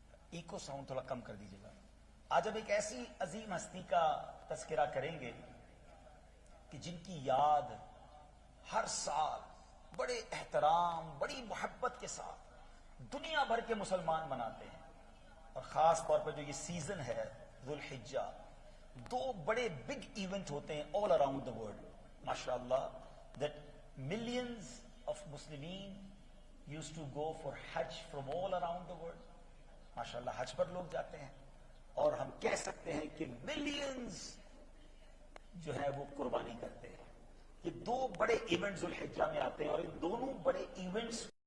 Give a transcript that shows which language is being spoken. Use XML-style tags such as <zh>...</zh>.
<ur>Eco sound تھوڑا کم کر دیجیے گا. آج ہم ایک ایسی عظیم ہستی کا تذکرہ کریں گے کہ جن کی یاد ہر سال بڑے احترام، بڑی محبت کے ساتھ دنیا بھر کے مسلمان مناتے ہیں. اور خاص طور پر جو یہ سیزن ہے ذو الحجہ، دو بڑے بگ ایونٹ ہوتے ہیں</ur> <en>all around the world. MashaAllah, that millions of Muslimin used to go for Hajj from all around the world.</en> <ur>MashaAllah, حج پر لوگ جاتے ہیں اور ہم کہہ سکتے ہیں کہ ملینز جو ہے وہ قربانی کرتے ہیں. یہ دو بڑے ایونٹس ذو الحجہ میں آتے ہیں اور ان دونوں بڑے ایونٹس</ur>